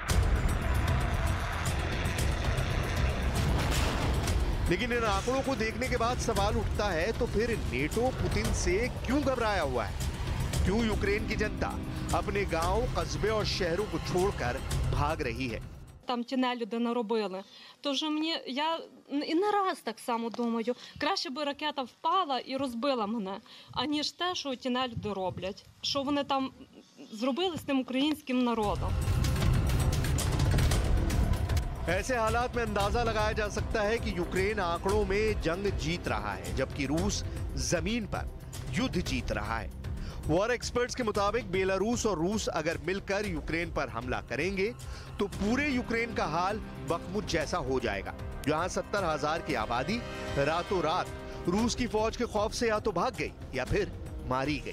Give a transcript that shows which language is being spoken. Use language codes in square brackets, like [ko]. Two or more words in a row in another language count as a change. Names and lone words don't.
[hi] लेकिन इन आंकड़ों को देखने के बाद सवाल उठता है, तो फिर नेटो पुतिन से क्यों घबराया हुआ है? क्यों यूक्रेन की जनता अपने गांव, कस्बे और शहरों को छोड़कर भाग रही है? [uk] Там ті нелюди наробили. Тож я і не раз так само думаю, краще би ракета впала і розбила мене, аніж те, що ті нелюди роблять. Що вони там зробили з тим українським народом. [hi] ऐसे हालात में अंदाजा लगाया जा सकता है कि यूक्रेन आंकड़ों में जंग जीत रहा है, जबकि रूस जमीन पर युद्ध जीत रहा है। [en] war experts [hi] के मुताबिक बेलारूस और रूस अगर मिलकर यूक्रेन पर हमला करेंगे तो पूरे यूक्रेन का हाल बखमुत जैसा हो जाएगा, जहां 70,000 की आबादी रातों रात रूस की फौज के खौफ से या तो भाग गई या फिर मारी गई।